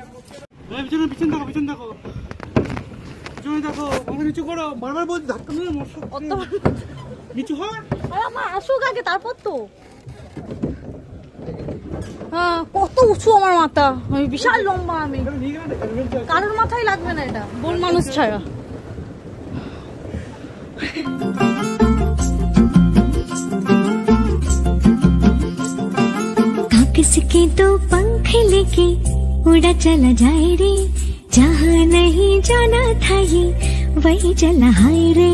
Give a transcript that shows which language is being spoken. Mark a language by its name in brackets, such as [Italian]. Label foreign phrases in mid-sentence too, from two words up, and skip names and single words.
[Bangla] পিছন দেখো নিচু করো, বারবার বলছি ধাক্কা মেরে নিচু হয়। আমার আসুক আগে, তারপর তো। হ্যাঁ কত উঁচু আমার মাথা, আমি বিশাল লম্বা। আমি কারোর মাথায় লাগবে না এটা, বন মানুষ ছাড়া। [Hindi] किसके 2 पंख लेके उड़ा चला जाए रे, जहाँ नहीं जाना था ये वही चला हाय रे।